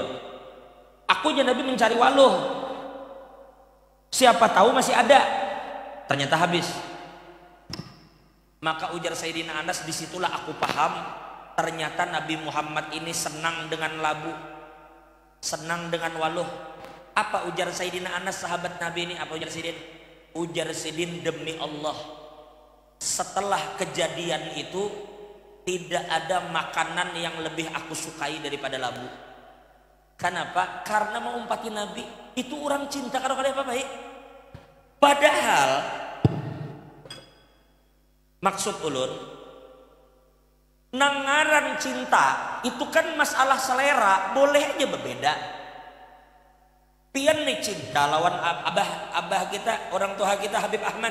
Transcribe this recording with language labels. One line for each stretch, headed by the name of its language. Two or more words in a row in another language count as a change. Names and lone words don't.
Indonesian: Aku aja Nabi mencari waluh, siapa tahu masih ada, ternyata habis. Maka ujar Sayyidina Anas, disitulah aku paham ternyata Nabi Muhammad ini senang dengan labu, senang dengan waluh. Apa ujar Sayyidina Anas, sahabat Nabi ini? Apa ujar Sayyidin? Ujar Sayyidin, demi Allah, setelah kejadian itu tidak ada makanan yang lebih aku sukai daripada labu. Kenapa? Karena mengumpati Nabi itu orang cinta kalau kada apa-apa.
Banjar: Padahal maksud ulun, nangaran cinta itu kan masalah selera, boleh aja berbeda. Pian nih cinta lawan abah kita, orang tua kita Habib Ahmad.